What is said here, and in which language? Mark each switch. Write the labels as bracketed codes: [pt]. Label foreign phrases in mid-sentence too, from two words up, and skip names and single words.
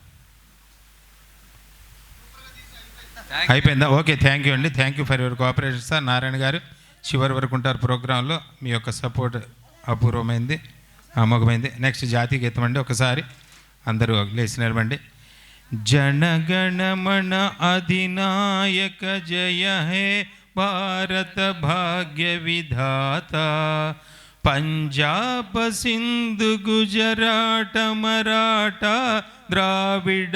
[te] అయిపోయిందా? ఓకే, [en] thank you [te] అండి. [en] thank you for your cooperation sir. [te] నారాయణ గారు చివరి వరకు ఉంటారు ప్రోగ్రాంలో. మీ యొక్క సపోర్ట్ అపూర్వమైంది, అమోఘమైంది. నెక్స్ట్ జాతీయ గీతం అండి. ఒకసారి అందరూ లేచి నిలబండి. [bn] জনগণমন অধিনায়ক জয় হে ভারত ভাগ্য বিধাতা, পঞ্জাব সিন্ধু গুজরাট মরাঠা দ্রাবিড়